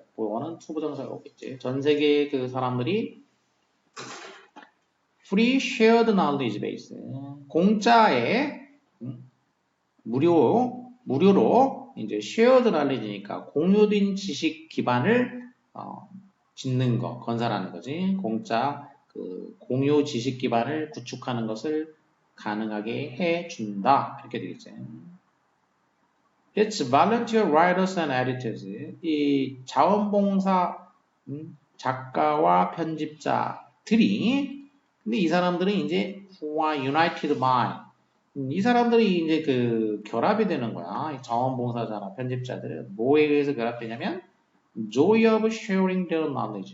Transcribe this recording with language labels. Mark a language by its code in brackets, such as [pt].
[ko] 그거는 투부정사가 오겠지. 전 세계의 그 사람들이 [en] free shared knowledge base [ko] 공짜에 무료로 이제 shared knowledge니까 공유된 지식 기반을 짓는 거, 건설하는 거지. 공짜 그 공유 지식 기반을 구축하는 것을 가능하게 해준다. 이렇게 되겠지. [en] It's volunteer writers and editors. [ko] 이 자원봉사 작가와 편집자들이 근데 이 사람들은 이제 [en] who are united by [ko] 이 사람들이 이제 그 결합이 되는 거야. 자원봉사자나 편집자들은 뭐에 의해서 결합되냐면 [en] joy of sharing their knowledge.